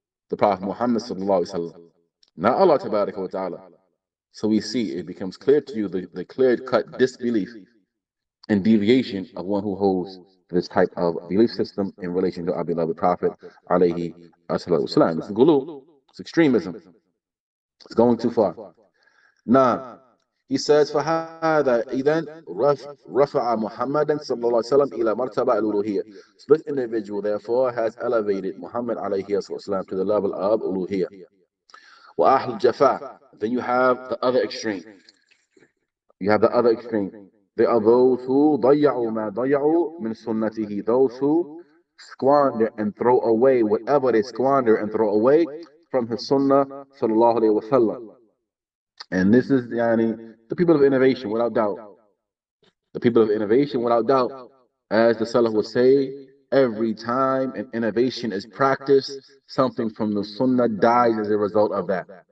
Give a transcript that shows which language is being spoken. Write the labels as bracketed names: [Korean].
[English] The Prophet Muhammad Sallallahu Alaihi Wasallam, not Allah Tabaraka wa Ta'ala. So we see it becomes clear to you the clear-cut disbelief and deviation of one who holds this type of belief system in relation to our beloved Prophet alayhi wasallam. It's ghulu, it's extremism. It's going too far. Now, he says, [Arabic] فَهَذَا إِذَنْ رَفَعَ مُحَمَّدًا صلى الله عليه وسلم إلى مرتبة الألوهية. [English] So this individual, therefore, has elevated Muhammad alayhi wasallam to the level of uluhiyya. [Arabic] وَأَهْلُ الْجَفَاء. [English] Then you have the other extreme. There are those who [Arabic] ضَيَّعُوا مَا ضَيَّعُوا مِنْ سُنَّتِهِ. [English] Those who squander and throw away whatever they squander and throw away from his sunnah sallallahu alayhi wa sallam. And this is the people of innovation, without doubt. The people of innovation, without doubt. As the Salaf would say, every time an innovation is practiced, something from the sunnah dies as a result of that.